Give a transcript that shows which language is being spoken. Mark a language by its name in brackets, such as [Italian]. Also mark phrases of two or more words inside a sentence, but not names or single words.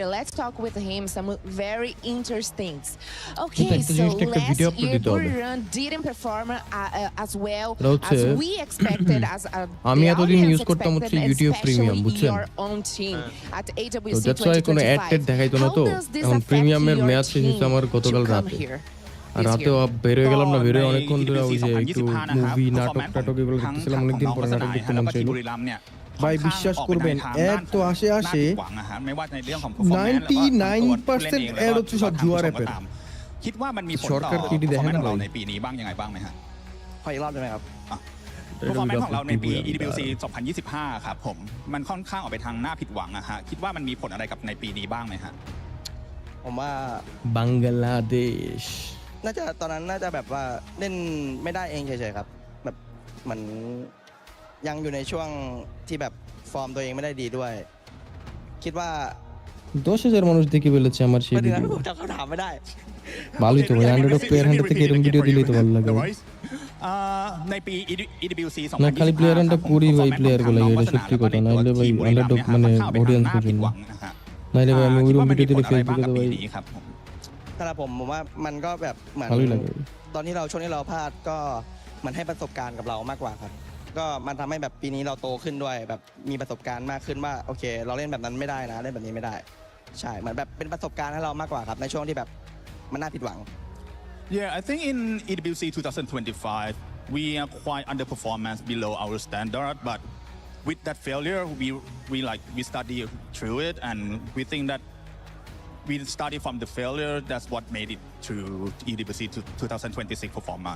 [English] Let's talk with him some very interesting things. Okay, so last year Buriram didn't perform as well as we expected, as the audience expected, especially your own team at AWC 2025. How does this affect your team to come here? [Bangla] রাতে বের হয়ে গেলাম না, বের হয়ে অনেকক্ষণ ধরে ওই যে একটু মুভি নাটক টাটক এগুলো দেখতেছিলাম, অনেকদিন পরে নাটক দেখতে মন চাইলো। ভাই বিশ্বাস করবেন অ্যাড তো আসে 99% অ্যাড হচ্ছে সব জুয়া অ্যাপের। [Thai] คิดว่ามันมีผล [Bangla] সরকার কি দেখে না [Thai] เราในปีนี้บ้างยังไงบ้างไหมฮะ ขออีกรอบได้ไหมครับ performance ของเราในปี EWC 2025 ครับผมมันค่อนข้างออกไปทางหน้าผิดหวังนะฮะคิดว่ามันมีผลอะไรกับในปีนี้บ้างไหมฮะ ผมว่า บังกลาเทศ น่าจะตอนนั้นน่าจะแบบว่าเล่นไม่ได้เองเฉยๆครับแบบเหมือนยังอยู่ในช่วงที่แบบฟอร์มตัวเองไม่ได้ดีด้วยคิดว่า [Bangla] 10,000 মানুষ দেখে ফেলেছে আমার সেই ভিডিও। [Thai] ผมจำคำถามไม่ได้ [Bangla] ভালোই তো ভাই, 100 প্লেয়ার 100 থেকে এরকম ভিডিও দিলেই তো ভালো লাগে। [Thai] ในปี EWC [Bangla] না খালি প্লেয়ার আন্ডার করি ভাই, প্লেয়ার গুলো এটা সত্যি কথা, নাইলে ভাই আন্ডারডগ মানে অডিয়েন্স এর জন্য, নাইলে ভাই আমি ওইরকম ভিডিও দিলে ফেসবুকে তো ভাই [Thai] สำหรับผมว่ามันก็แบบเหมือนตอนที่เราช่วงที่เราพลาดก็มันให้ประสบการณ์กับเรามากกว่าครับก็มันทำให้แบบปีนี้เราโตขึ้นด้วยแบบมีประสบการณ์มากขึ้นว่าโอเคเราเล่นแบบนั้นไม่ได้นะเล่นแบบนี้ไม่ได้ใช่เหมือนแบบเป็นประสบการณ์ให้เรามากกว่าครับในช่วงที่แบบมันน่าผิดหวัง [English] Yeah, I think in EWC 2025 we are quite underperformance below our standard, but with that failure we study through it and we think that we study from the failure. That's what made it to EWC 2026 performance.